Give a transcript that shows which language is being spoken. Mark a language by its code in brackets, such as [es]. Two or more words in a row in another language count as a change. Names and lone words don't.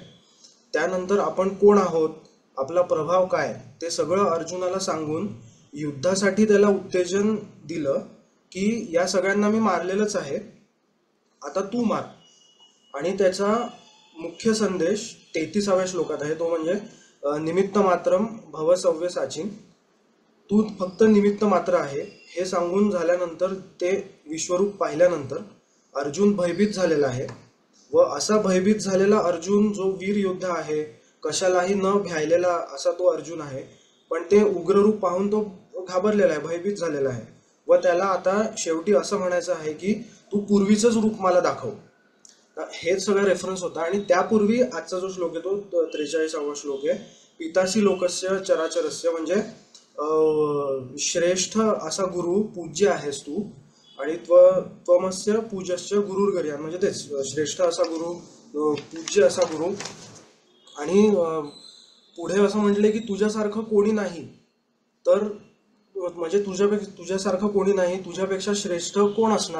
[mr] त्यानंतर आपण कोण आहोत, आपला प्रभाव काय, ते सगळं अर्जुनाला सांगून युद्धासाठी त्याला उत्तेजन दिलं की या सगळ्यांना मी मारलेलंच आहे, आता तू मार. आणि त्याचा मुख्य संदेश 33व्या श्लोकात आहे, तो म्हणजे [sa] निमित्त मात्रम भव सव्य साचिन, [mr] तू फक्त निमित्त मात्र आहे. हे सांगून झाल्यानंतर ते विश्वरूप पाहिल्यानंतर अर्जुन भयभीत झालेला आहे. व असा भयभीत झालेला अर्जुन जो वीर योद्धा आहे, कशालाही न भ्यायलेला असा तो अर्जुन आहे, पण ते उग्ररूप पाहून तो घाबरलेला आहे, भयभीत झालेला आहे. व त्याला आता शेवटी असं म्हणायचं आहे की तू पूर्वीचंच रूप मला दाखव. हेच सगळं रेफरन्स होता. आणि त्यापूर्वी आजचा जो श्लोक आहे तो 43वा श्लोक आहे. [sa] पितासी लोकस्य चराचरस्य, [mr] म्हणजे श्रेष्ठ असा गुरु पूज्य आहेस तू, आणि [sa] त्वमस्य पूजस्य गुरुर्गर्यान, [mr] म्हणजे तेच श्रेष्ठ असा गुरु, पूज्य असा गुरु. आणि पुढे असं म्हटले की तुझ्यासारखं कोणी नाही, तर म्हणजे तुझ्यासारखं कोणी नाही, तुझ्यापेक्षा श्रेष्ठ कोण असणार.